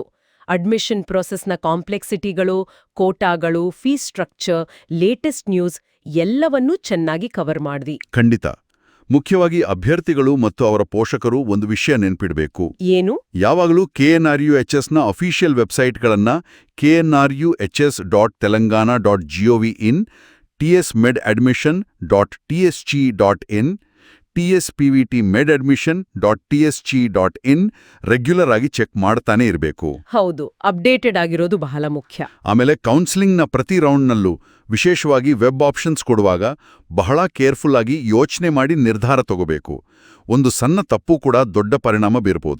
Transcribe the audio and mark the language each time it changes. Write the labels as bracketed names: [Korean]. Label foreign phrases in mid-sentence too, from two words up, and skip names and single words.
[English] admission process [Kannada] ಕಾಂಪ್ಲೆಕ್ಸಿಟಿಗಳು, ಕೋಟಾಗಳು, [English] fee structure, latest news [Kannada] ಎಲ್ಲವನ್ನೂ ಚೆನ್ನಾಗಿ ಕವರ್ ಮಾಡ್ವಿ. ಖಂಡಿತ. ಮುಖ್ಯವಾಗಿ ಅಭ್ಯರ್ಥಿಗಳು ಮತ್ತು ಅವರ ಪೋಷಕರು ಒಂದು ವಿಷಯ ನೆನ್ಪಿಡ್ಬೇಕು. ಏನು? ಯಾವಾಗಲೂ KNRUHSನ [English] official websites [Kannada] knruhs.telangana.gov.in, tsmedadmission.tsg.in, tspvtmedadmission.tsg.in ರೆಗ್ಯುಲರ್ ಆಗಿ ಚೆಕ್ ಮಾಡ್ತಾನೆ ಇರಬೇಕು. ಹೌದು, ಅಪ್ಡೇಟೆಡ್ ಆಗಿರೋದು ಬಹಳ ಮುಖ್ಯ. ಆಮೇಲೆ ಕೌನ್ಸಿಲಿಂಗ್ನ ಪ್ರತಿ ರೌಂಡ್ನಲ್ಲೂ, ವಿಶೇಷವಾಗಿ [English] web options [Kannada] ಕೊಡುವಾಗ ಬಹಳ ಕೇರ್ಫುಲ್ ಆಗಿ ಯೋಚನೆ ಮಾಡಿ ನಿರ್ಧಾರ ತಗೋಬೇಕು. ಒಂದು ಸಣ್ಣ ತಪ್ಪು ಕೂಡ ದೊಡ್ಡ ಪರಿಣಾಮ ಬೀರ್ಬೋದು.